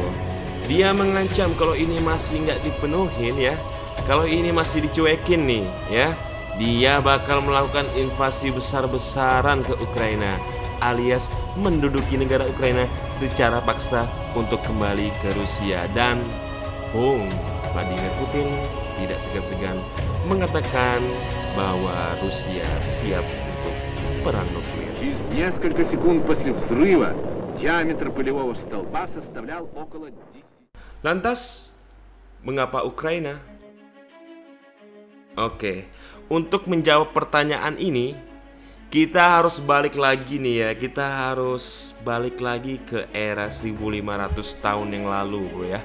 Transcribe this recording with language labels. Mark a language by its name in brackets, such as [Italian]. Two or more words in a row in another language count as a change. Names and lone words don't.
[Indonesian] Dia mengancam kalau ini masih gak dipenuhin ya, kalau ini masih dicuekin nih ya, dia bakal melakukan invasi besar-besaran ke Ukraina, alias menduduki negara Ukraina secara paksa untuk kembali ke Rusia. Dan boom, Vladimir Putin tidak segan-segan mengatakan bahwa Rusia siap untuk perang nuklir. [Russian] Через несколько секунд после взрыва диаметр полевого столба составлял около 10. [Indonesian] Lantas, mengapa Ukraina? Oke, untuk menjawab pertanyaan ini, kita harus balik lagi nih ya. Kita harus balik lagi ke era 1500 tahun yang lalu bro ya.